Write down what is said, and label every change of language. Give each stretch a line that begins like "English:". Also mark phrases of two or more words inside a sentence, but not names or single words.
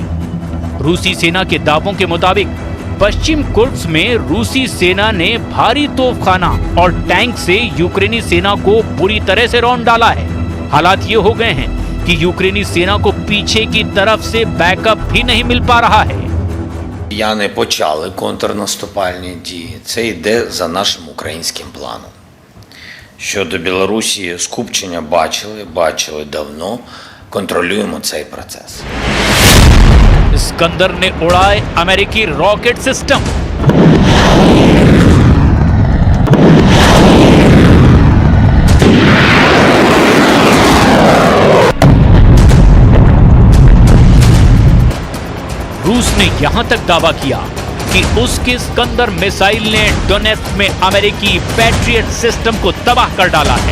Hindi: रूसी सेना के दावों के मुताबिक पश्चिम कुर्स्क में रूसी सेना ने भारी तोपखाना और टैंक से यूक्रेनी सेना को बुरी तरह से रौंद डाला है। हालात ये हो गए हैं कि यूक्रेनी सेना को पीछे की तरफ से बैकअप भी नहीं मिल पा रहा है।
Ukrainian: Росіяни почали контрнаступальні дії. Це йде за нашим українським планом. Щодо Білорусі, скупчення бачили давно. Контролюємо цей процес.
Hindi: इस्कंदर ने उड़ाए अमेरिकी
English: rocket system.
Hindi: रूस ने यहां तक दावा किया कि उसके इस्कंदर मिसाइल ने डोनेट्स्क में अमेरिकी पैट्रियट सिस्टम को तबाह कर डाला है।